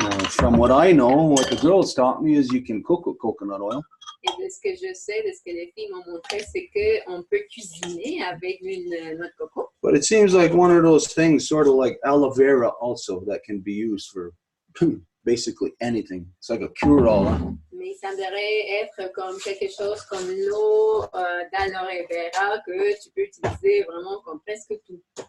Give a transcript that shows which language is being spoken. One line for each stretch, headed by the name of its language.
English: From what I know, what the girls taught me is you can cook with coconut oil.
French: Et de ce que je sais, de ce que les filles m'ont montré, c'est qu'on peut cuisiner avec l'huile de noix de coco.
English: But it seems like one of those things, sort of like aloe vera also, that can be used for basically anything. It's like a cure-all. Huh?
French: Mais ça devrait être comme quelque chose comme l'eau d'aloe vera que tu peux utiliser vraiment comme presque tout.